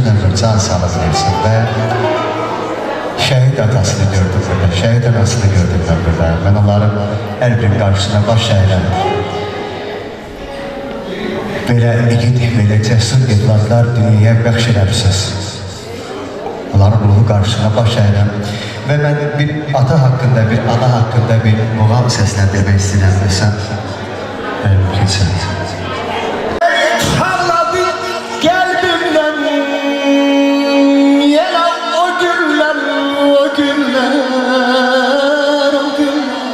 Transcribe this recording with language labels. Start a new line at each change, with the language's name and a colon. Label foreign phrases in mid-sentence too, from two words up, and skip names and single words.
Turkish: can sağlık versin ve şehit atasını gördüm burada, şehit anasını gördüm ben burada. Ben onların her birinin karşısına baş eğlen.
Azerbaijani: Belə igid, belə cəsur evladlar dünyaya bəxş eləmişsiniz.
Turkish: Onların ruhu qarşısına baş eğlen. Ve ben bir ata hakkında, bir ana hakkında bir muğam seslendirmek istedim. Sen mümkünse. Parladı kalbimden yine o günler, o günler, o günler.